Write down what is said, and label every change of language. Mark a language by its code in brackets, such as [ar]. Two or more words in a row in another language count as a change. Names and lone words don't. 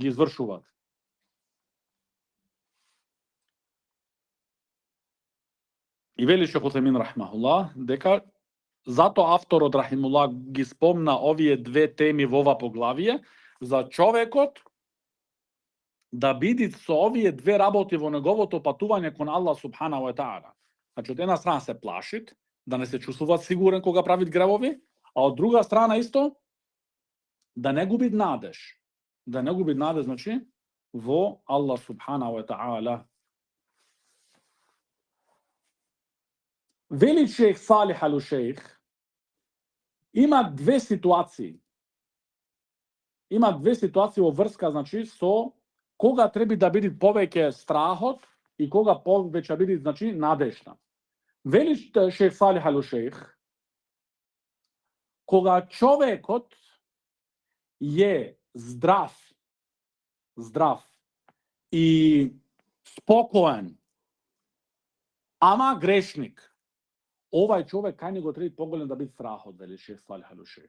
[mk] И вели Шейх Утхемин рахимахуллах дека затоа авторот рахимуллах ги спомна овие две теми во ова поглавие за човекот да биде со овие две работи во неговото патување кон [ar] الله سبحانه وتعالى. [mk] Значи, од една страна се плашит, да не се чувствува сигурен кога прави гревови, а од друга страна исто да не губи надеж. Да не губи надеж, значи, во [ar] الله سبحانه وتعالى. [mk] Вели Шейх Салих ал-Шейх, има две ситуации. Има две ситуации во врска, значи, со кога треба да биде повеќе страхот и кога повеќе биде, значи, надежта. Вели Шейх Салих ал-Шейх, кога човекот е здрав и спокоен, ама грешник, овај човек кај него треба поголем да биде страхот, вели Шейх Салих ал-Шейх.